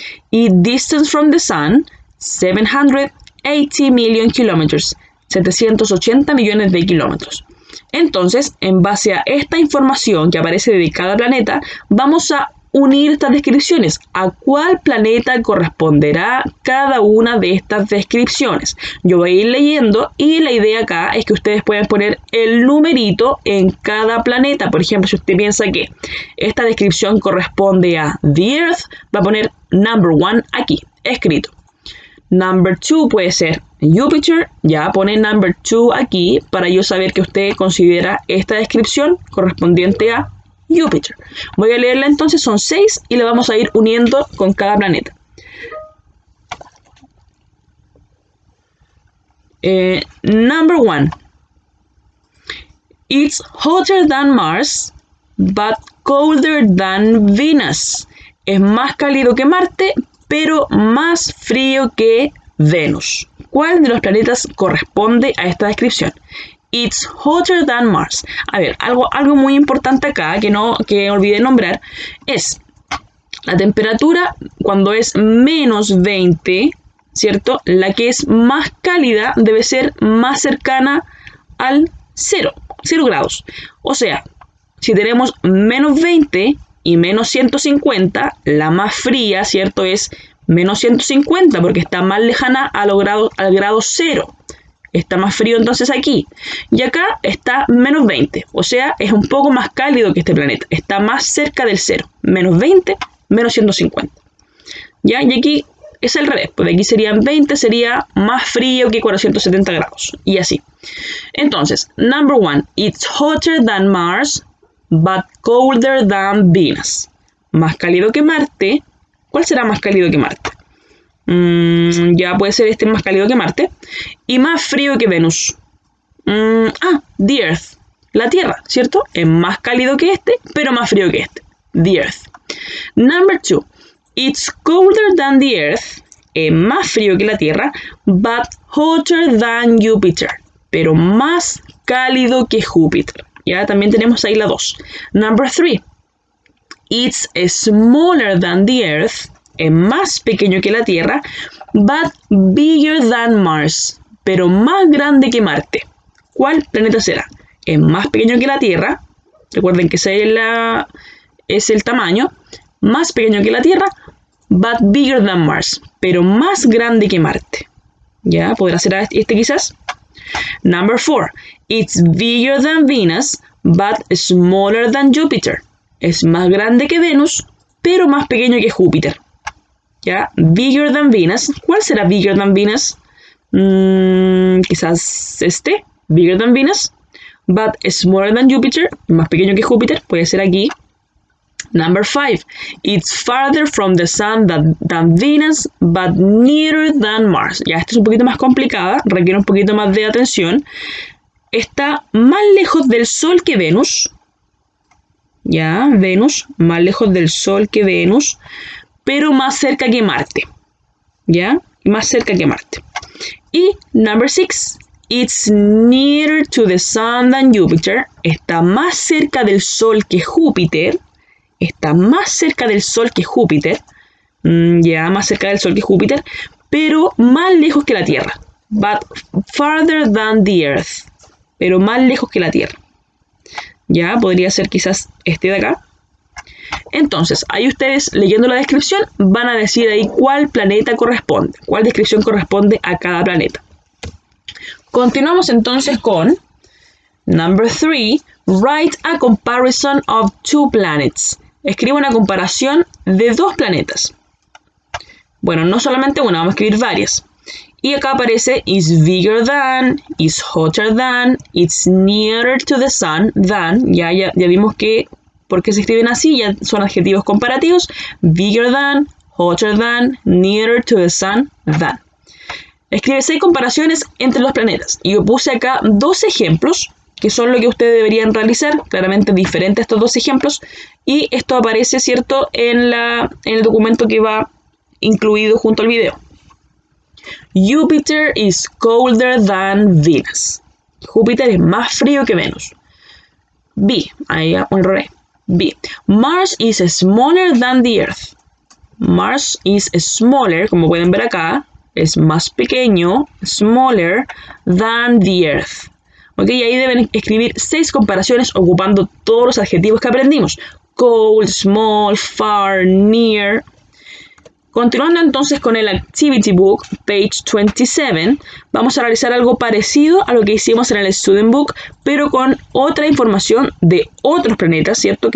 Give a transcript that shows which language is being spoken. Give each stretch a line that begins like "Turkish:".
English: Y distance from the sun, 780 million kilometers.
Spanish: 780 millones de kilómetros. Entonces, en base a esta información que aparece de cada planeta, vamos a unir estas descripciones. ¿A cuál planeta corresponderá cada una de estas descripciones? Yo voy a ir leyendo y la idea acá es que ustedes puedan poner el numerito en cada planeta. Por ejemplo, si usted piensa que esta descripción corresponde a
English: the Earth,
Spanish: va a poner
English: number 1
Spanish: aquí, escrito.
English: Number 2
Spanish: puede ser Jupiter, ya pone
English: number 2
Spanish: aquí para yo saber que usted considera esta descripción correspondiente a Jupiter. Voy a leerla entonces, son 6 y la vamos a ir uniendo con cada planeta.
English: Number 1. It's hotter than Mars, but colder than Venus.
Spanish: Es más cálido que Marte, pero más frío que Venus. ¿Cuál de los planetas corresponde a esta descripción?
English: It's hotter than Mars.
Spanish: A ver, algo muy importante acá que olvidé nombrar es la temperatura cuando es menos 20, ¿cierto? La que es más cálida debe ser más cercana al 0 grados. O sea, si tenemos menos 20 y menos 150, la más fría, ¿cierto? Es menos 150 porque está más lejana al grado 0. Está más frío entonces aquí. Y acá está menos 20. O sea, es un poco más cálido que este planeta. Está más cerca del cero. Menos 20, menos 150. ¿Ya? Y aquí es al revés. Pues aquí serían 20, sería más frío que 470 grados. Y así. Entonces,
English: number 1. It's hotter than Mars, but colder than Venus.
Spanish: Más cálido que Marte. ¿Cuál será más cálido que Marte? Ya puede ser este más cálido que Marte. Y más frío que Venus.
English: The Earth.
Spanish: La Tierra, ¿cierto? Es más cálido que este, pero más frío que este.
English: The Earth. Number 2. It's colder than the Earth.
Spanish: Es más frío que la Tierra,
English: but hotter than Jupiter.
Spanish: Pero más cálido que Júpiter. Ya también tenemos ahí la 2.
English: Number 3. It's smaller than the Earth.
Spanish: Es más pequeño que la Tierra,
English: but bigger than Mars.
Spanish: Pero más grande que Marte. ¿Cuál planeta será? Es más pequeño que la Tierra. Recuerden que ese es el tamaño. Más pequeño que la Tierra,
English: but bigger than Mars.
Spanish: Pero más grande que Marte. ¿Ya? ¿Podrá ser este quizás?
English: Number 4. It's bigger than Venus, but smaller than Jupiter.
Spanish: Es más grande que Venus, pero más pequeño que Júpiter. ¿Ya?
English: Bigger than Venus.
Spanish: ¿Cuál será
English: bigger than Venus?
Spanish: Quizás este.
English: Bigger than Venus, but smaller than Jupiter.
Spanish: Más pequeño que Júpiter. Puede ser aquí.
English: Number 5. It's farther from the sun than Venus, but nearer than Mars.
Spanish: Ya, esta es un poquito más complicada, requiere un poquito más de atención. Está más lejos del Sol que Venus. Ya, Venus, más lejos del Sol que Venus, pero más cerca que Marte. Ya, más cerca que Marte. Y
English: number 6. It's nearer to the sun than Jupiter.
Spanish: Está más cerca del Sol que Júpiter. Está más cerca del Sol que Júpiter. Ya, más cerca del Sol que Júpiter. Pero más lejos que la Tierra.
English: But farther than the Earth.
Spanish: Pero más lejos que la Tierra. Ya, podría ser quizás este de acá. Entonces, ahí ustedes, leyendo la descripción, van a decir ahí cuál planeta corresponde. Cuál descripción corresponde a cada planeta. Continuamos entonces con
English: number 3. Write a comparison of two planets.
Spanish: Escribe una comparación de dos planetas. Bueno, no solamente una, vamos a escribir varias. Y acá aparece
English: is bigger than, is hotter than, it's nearer to the sun than.
Spanish: Ya vimos que, ¿por qué se escriben así? Ya son adjetivos comparativos.
English: Bigger than, hotter than, nearer to the sun than.
Spanish: Escribe 6 comparaciones entre los planetas. Y yo puse acá 2 ejemplos, que son lo que ustedes deberían realizar, claramente diferentes estos 2 ejemplos, y esto aparece, ¿cierto?, en el documento que va incluido junto al video.
English: Jupiter is colder than Venus.
Spanish: Júpiter es más frío que Venus. B, ahí al revés. B.
English: Mars is smaller than the Earth. Mars is smaller,
Spanish: como pueden ver acá, es más pequeño,
English: smaller than the Earth.
Spanish: Ok, y ahí deben escribir 6 comparaciones ocupando todos los adjetivos que aprendimos.
English: Cold, small, far, near.
Spanish: Continuando entonces con el Activity Book, page 27, vamos a realizar algo parecido a lo que hicimos en el Student Book, pero con otra información de otros planetas, ¿cierto?